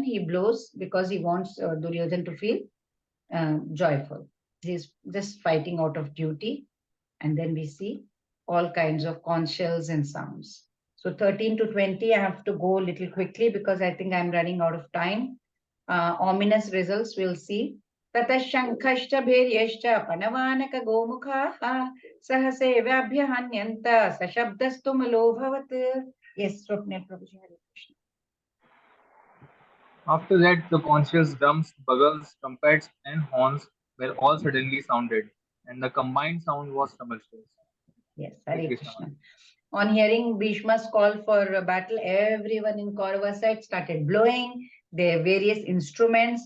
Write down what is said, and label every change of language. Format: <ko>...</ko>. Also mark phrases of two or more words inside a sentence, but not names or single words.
<en>He blows because he wants Duryodhana to feel joyful. He's just fighting out of duty. And then we see all kinds of conch shells and sounds. So 13 to 20, I have to go a little quickly because I think I'm running out of time. Ominous results we'll see.</en> <sa>Tata shankashcha bheryashcha panavanaka gomukha sahasevabhya hanyanta sashabdastu malobhavat.</sa> <en>Yes, Swapnil Prabhuji,</en> <sa>Hare Krishna.</sa> <en>After that, the conscious drums, bugles, trumpets, and horns were all suddenly sounded, and the combined sound was tumultuous. Yes,</en> <sa>Hare Krishna.</sa> <en>On hearing Bhishma's call for a battle, everyone in Kaurava side started blowing their various instruments.</en>